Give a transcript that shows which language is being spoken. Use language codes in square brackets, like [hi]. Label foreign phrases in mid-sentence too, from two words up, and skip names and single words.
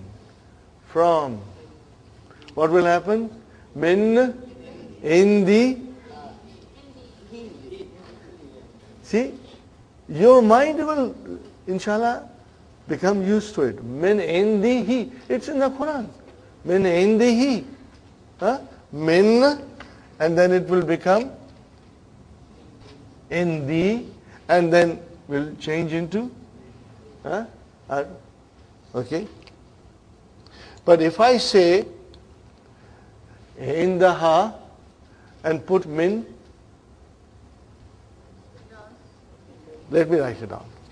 [en] From. What will happen? [ar] من. عندي. See? [en] Your mind will, inshallah, become used to it. [ar] من عنده. [en] It's in the Quran. [ar] من عنده. [en] Min, and then it will become indi, and then will change into okay. But if I say indaha and put min, let me write it down.